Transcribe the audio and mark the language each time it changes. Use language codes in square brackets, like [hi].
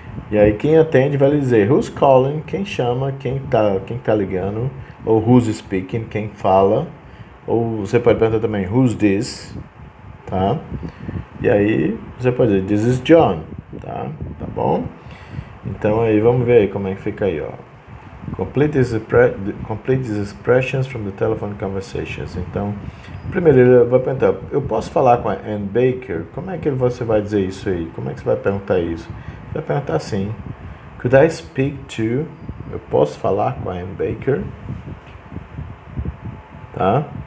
[pt] E aí quem atende vai dizer who's calling, quem chama, quem tá ligando, ou who's speaking, quem fala, ou você pode perguntar também who's this, tá? E aí você pode dizer this is John, tá? Tá bom? Então aí vamos ver como é que fica aí, ó. [en] Complete these expressions from the telephone conversations. [pt] Então, primeiro ele vai perguntar, eu posso falar com a Ann Baker? Como é que você vai dizer isso aí? Como é que você vai perguntar isso? Você vai perguntar assim, [en] could I speak to? [pt] Eu posso falar com a Ann Baker? Tá?